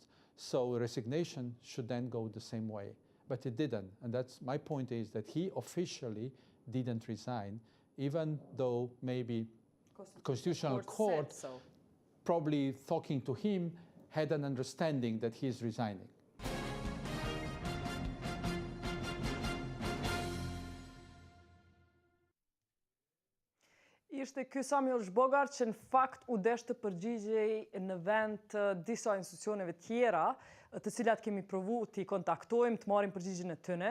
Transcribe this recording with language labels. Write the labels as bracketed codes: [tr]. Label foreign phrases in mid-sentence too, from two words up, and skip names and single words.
[en] So resignation should then go the same way, but it didn't. And that's my point, is that he officially didn't resign, even though maybe Constitutional Court probably talking to him had an understanding that he's resigning. [sq] Ishte ky Samuel Zhbogar që në fakt u desh të përgjigjej në vend të disa institucioneve tjera, të cilat kemi provu t'i kontaktojmë, të marim përgjigjen e tyne.